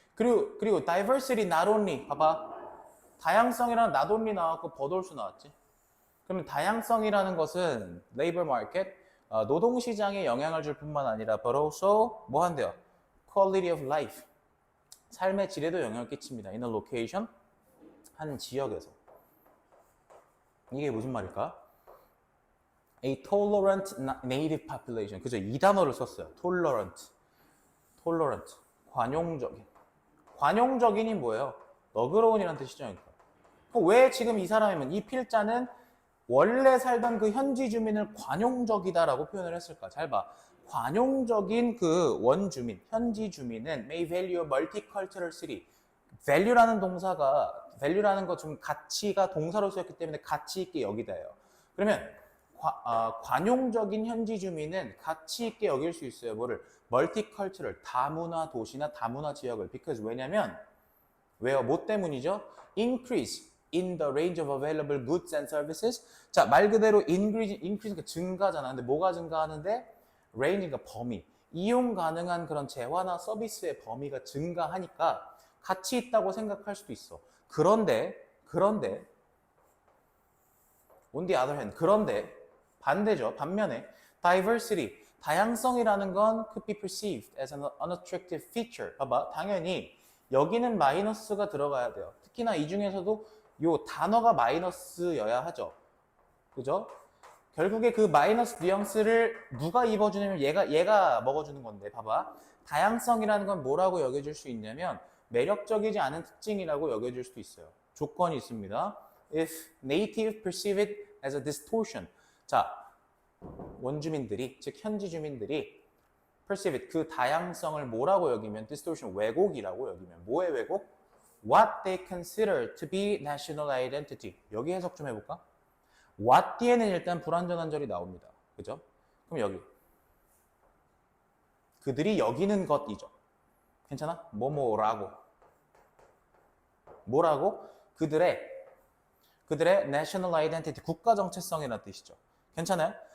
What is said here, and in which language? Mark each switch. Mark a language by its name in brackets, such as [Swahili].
[Korean] 그리고 diversity not only 봐봐. 다양성이랑 not only 나왔고 but also 나왔지. 그러면 다양성이라는 것은 labor market 노동 시장에 영향을 줄 뿐만 아니라 but also 뭐 한대요? [English] quality of life [Korean] 삶의 질에도 영향을 끼칩니다. [English] in a location [Korean] 한 지역에서. 이게 무슨 말일까? [English] A tolerant native population. [Korean] 그죠? 이 단어를 썼어요. tolerant. 관용적인. 관용적인이 뭐예요? 너그러운이라는 뜻이죠. 그러니까. 왜 지금 이 사람이면 이 필자는 원래 살던 그 현지 주민을 관용적이다라고 표현을 했을까? 잘 봐. 관용적인 그 원주민, 현지 주민은 [English] may value a multicultural city. [Korean] value라는 동사가 value라는 거 좀 가치가 동사로 쓰였기 때문에 가치 있게 여기다예요. 그러면 관용적인 현지 주민은 가치 있게 여길 수 있어요. 뭐를? 멀티컬처럴, 다문화 도시나 다문화 지역을. because 왜냐면 왜요? 뭐 때문이죠? [English] increase in the range of available goods and services. [Korean] 자, 말 그대로 increase가 증가잖아. 근데 뭐가 증가하는데? range가 범위. 이용 가능한 그런 재화나 서비스의 범위가 증가하니까 가치 있다고 생각할 수도 있어. 그런데 [English] on the other hand, [Korean] 그런데 반대죠. 반면에 [English] diversity, [Korean] 다양성이라는 건 [English] could be perceived as an unattractive feature. [Korean] 봐봐, 당연히 여기는 마이너스가 들어가야 돼요. 특히나 이 중에서도 요 단어가 마이너스여야 하죠. 그죠? 결국에 그 마이너스 뉘앙스를 누가 입어주냐면 얘가 먹어주는 건데 봐봐. 다양성이라는 건 뭐라고 여겨줄 수 있냐면 매력적이지 않은 특징이라고 여겨줄 수도 있어요. 조건이 있습니다. [English] If native perceive it as a distortion. [Korean] 자, 원주민들이, 즉 현지 주민들이 [English] perceive it, [Korean] 그 다양성을 뭐라고 여기면 distortion, 왜곡이라고 여기면. 뭐의 왜곡? [English] What they consider to be national identity. [Korean] 여기 해석 좀 해볼까? what 뒤에는 일단 불완전한 절이 나옵니다. 그죠? 그럼 여기. 그들이 여기는 것이죠. 괜찮아? 뭐뭐라고. 뭐라고? 그들의 national identity, 국가 정체성이라는 뜻이죠. 괜찮아요?